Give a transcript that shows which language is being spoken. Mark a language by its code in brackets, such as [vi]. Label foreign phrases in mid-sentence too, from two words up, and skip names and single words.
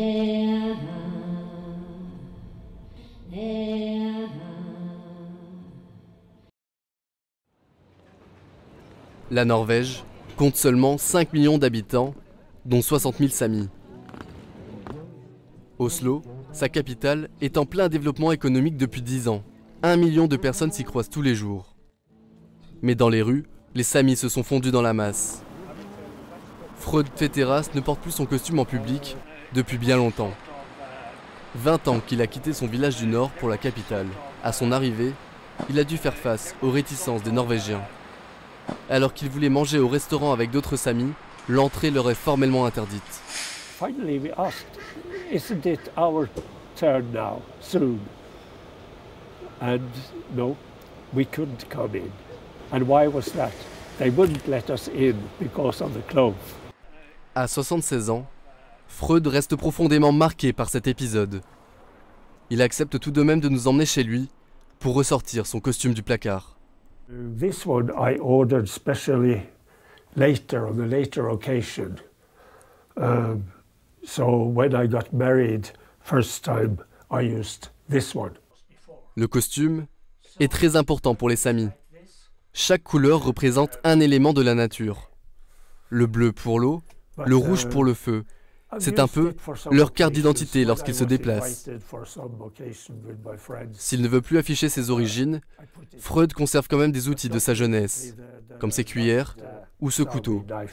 [fr] La Norvège compte seulement 5 millions d'habitants, dont 60 000 Samis. Oslo, sa capitale, est en plein développement économique depuis 10 ans. 1 million de personnes s'y croisent tous les jours. Mais dans les rues, les Samis se sont fondus dans la masse. Frode Tveterås ne porte plus son costume en public depuis bien longtemps. 20 ans qu'il a quitté son village du Nord pour la capitale. À son arrivée, il a dû faire face aux réticences des Norvégiens. Alors qu'il voulait manger au restaurant avec d'autres Samis, l'entrée leur est formellement interdite. [en] Finally we asked, isn't it our turn now, soon? And no, we couldn't come in. And why was that? They wouldn't let us in because of the clothes. [fr] À 76 ans, Freud reste profondément marqué par cet épisode. Il accepte tout de même de nous emmener chez lui pour ressortir son costume du placard. [en] This one I ordered specially later, on a later occasion. So when I got married, first time I used this one. [fr] Le costume est très important pour les Samis. Chaque couleur représente un élément de la nature. Le bleu pour l'eau, le rouge pour le feu. C'est un peu leur carte d'identité lorsqu'ils se déplacent. S'il ne veut plus afficher ses origines, Freud conserve quand même des outils de sa jeunesse, comme ses cuillères ou ce couteau.